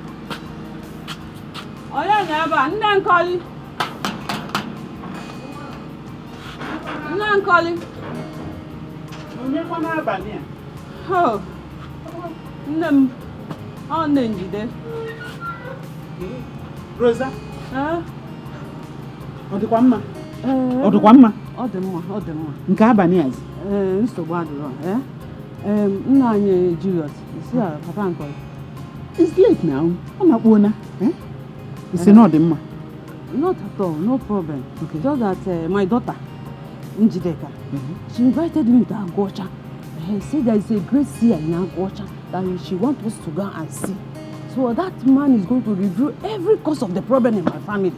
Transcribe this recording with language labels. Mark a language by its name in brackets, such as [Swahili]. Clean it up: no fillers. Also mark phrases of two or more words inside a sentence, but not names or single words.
[English] Oh, yeah, never. Then call you. Oh, Rosa? [Igbo] Ọ dịkwa mma? Ọ dịkwa mma? Ọ dị mma, ọ dị mma. Nke abalị azi? Nsogbu adịrọ. Nna anyị Julius, isi a papa nkọ. [English] It's late now. [Igbo] Ọ na-akpọ na. Isi na ọ dị mma. [English] Not at all, no problem. Okay. Just that my daughter, Njideka, she invited me to Agocha. She said there is a great seer in Agocha that she wants us to go and see. So that man is going to review every cause of the problem in my family.